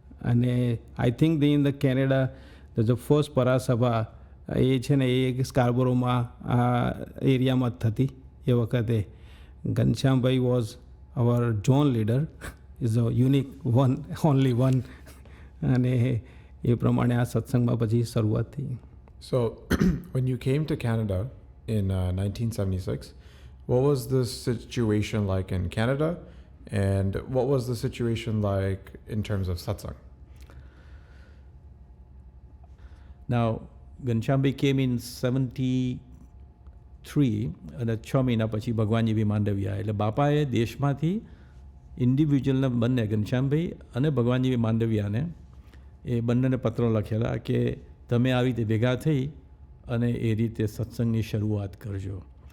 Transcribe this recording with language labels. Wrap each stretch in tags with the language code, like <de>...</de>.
<gu>અને</gu> <en>I think in the Canada the first</en> <gu>પરાસભા એ છે ને એ સ્કાર્બોરોમાં આ એરિયામાં જ થતી એ વખતે.</gu> <en>Ghanshyambhai was our zone leader, is a unique one, only one.</en> <gu>અને એ પ્રમાણે આ સત્સંગમાં પછી શરૂઆત થઈ.</gu> <en>So, when you came to Canada in 1976, what was the situation like in Canada, and what was the situation like in terms of satsang? Now, Ghanshyambi came in 73,</en> <gu>અને 6 મહિના પછી ભગવાનજી બી માંડવી આવ્યા. એટલે બાપાએ દેશમાંથી ઇન્ડિવિજ્યુઅલને બંને ઘનશ્યામભાઈ અને ભગવાનજી માંડવિયાને એ બંનેને પત્રો લખેલા કે તમે આવી રીતે ભેગા થઈ અને એ રીતે સત્સંગની શરૂઆત કરજો.</gu>